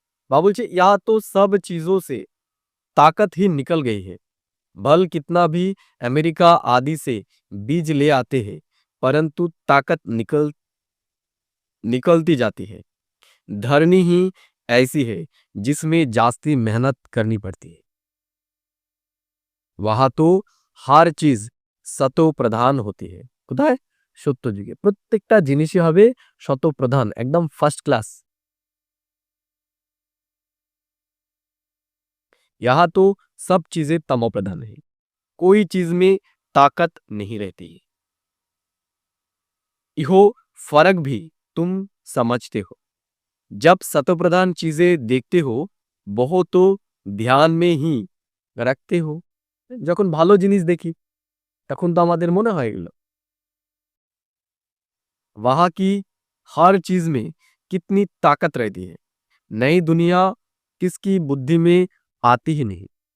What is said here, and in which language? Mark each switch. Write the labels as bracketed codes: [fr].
[hi] बाबा बोलছে यहाँ तो सब चीजों से ताकत ही निकल गई है, बल कितना भी अमेरिका आदि से बीज ले आते हैं, परंतु ताकत निकलती जाती है। धरनी ही ऐसी है जिसमें जास्ती मेहनत करनी पड़ती है, वहां तो हर चीज सतो प्रधान होती है। [bn] কোথায়? সত্য যুগে প্রত্যেকটা জিনিসই হবে শত প্রধান, একদম ফার্স্ট ক্লাস। [hi] यहाँ तो सब चीजें तमो प्रधान है, कोई चीज में ताकत नहीं रहती। इहो फर्क भी तुम समझते हो, जब सतोप्रधान चीजें देखते हो बहुत तो ध्यान में ही रखते हो। [bn] যখন ভালো জিনিস দেখি তখন তো আমাদের মনে হয় এগুলো। [hi] वहां की हर चीज में कितनी ताकत रहती है, नई दुनिया किसकी बुद्धि में आती ही नहीं।